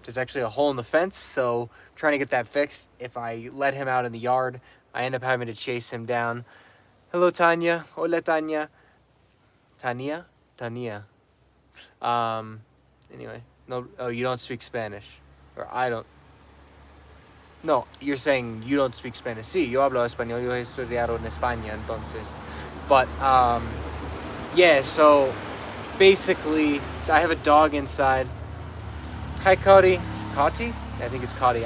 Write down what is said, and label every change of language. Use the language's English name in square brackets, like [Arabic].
[English] There's actually a hole in the fence, so I'm trying to get that fixed. If I let him out in the yard, I end up having to chase him down. Hello, Tanya. Hola, Tanya. Tania. Anyway, no. Oh, you don't speak Spanish, or I don't. No, you're saying you don't speak Spanish. [Spanish] Sí, yo hablo español. Yo he estudiado en España, entonces. [English] But yeah. So basically, I have a dog inside. Hi, Cody. Cotty? I think it's Cotty.